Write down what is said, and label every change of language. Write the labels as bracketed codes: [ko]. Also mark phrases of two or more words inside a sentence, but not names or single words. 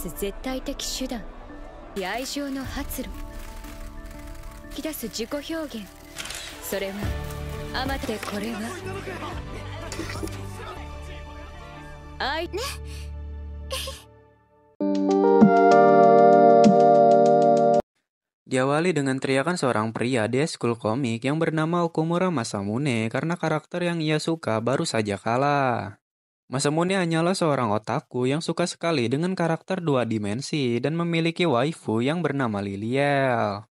[ja] す絶対的手段、愛情の発露、引き出す自己表現、それはあまてこれは愛ね。 [id] Diawali dengan teriakan seorang pria di school komik yang bernama Okumura Masamune karena karakter yang ia suka baru saja kalah. Masamune hanyalah seorang otaku yang suka sekali dengan karakter dua dimensi dan memiliki waifu yang bernama Liliel.